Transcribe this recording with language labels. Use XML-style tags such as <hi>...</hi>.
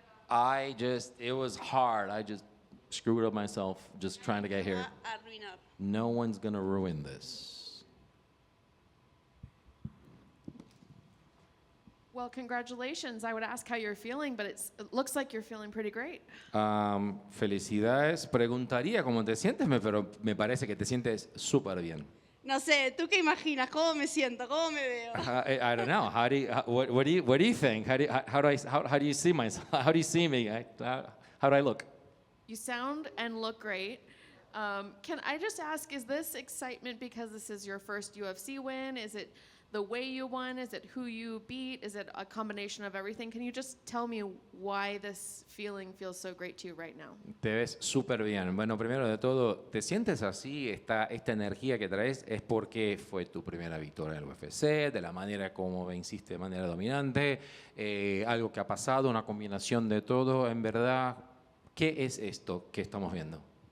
<en>It was hard. I just screwed up myself just trying to get here. No one's gonna ruin this. Well, congratulations. I would ask how you're feeling, but it looks like you're feeling pretty great.</en> <es>Felicidades. Preguntaría cómo te sientes, pero me parece que te sientes súper bien. No sé, ¿tú qué imaginas? ¿Cómo me siento? ¿Cómo me veo?</es> <en>I don't know. What do you think? How do you see myself? How do you see me? How do I look? You sound and look great. Can I just ask, is this excitement because this is your first UFC win? Is it the way you won? Is it who you beat? Is it a combination of everything? Can you just tell me why this feeling feels so great to you right now?</en> <es>Te ves súper bien. Bueno, primero de todo, ¿te sientes así? Esta energía que traes es porque fue tu primera victoria en el UFC, de la manera como venciste de manera dominante, algo que ha pasado, una combinación de todo. En verdad, ¿qué es esto que estamos viendo?</es>